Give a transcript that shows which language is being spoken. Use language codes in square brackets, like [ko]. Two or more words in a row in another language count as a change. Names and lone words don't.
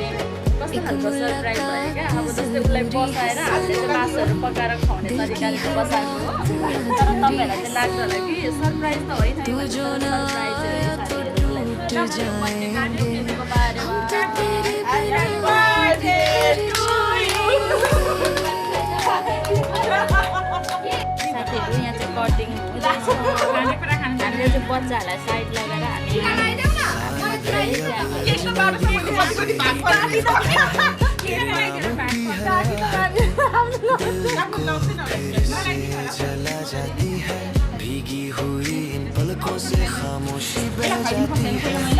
[ne] कस्तो खालको सरप्राइज भयो क्या अब जस्तै उसलाई बसाएर हामीले चाहिँ मासुहरू पकाएर खुवाउने तरिकाले चाहिँ बसाएको हो तर तपाईँहरूलाई चाहिँ लाग्छ होला कि सरप्राइज त होइन साथीहरू यहाँ चाहिँ कटिङ हामीले चाहिँ बच्चाहरूलाई साइड लगाएर [hi] भीगी हुई इन पलकों से खामोशी बह जाती है